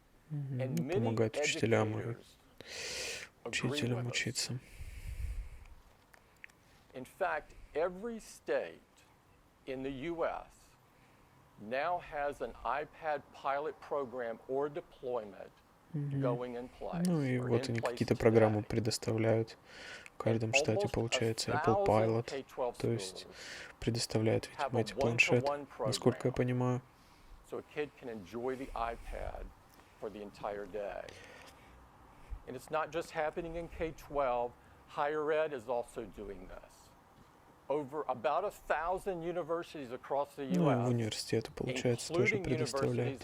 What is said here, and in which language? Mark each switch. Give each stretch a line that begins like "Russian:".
Russian: Помогать учителям и учителям учиться.
English: In fact, every state in the U.S. now has an iPad pilot program or deployment going in place.
Russian: Ну и вот они какие-то программы предоставляют. В каждом штате получается Apple Pilot, то есть предоставляют, видимо, эти планшеты, насколько я понимаю.
English: So a kid can enjoy the iPad for the entire day. And it's not just happening in K-12. Higher ed is also doing this. Over about 1,000 universities across the U.S.,
Russian: ну, университеты, получается, тоже предоставляют.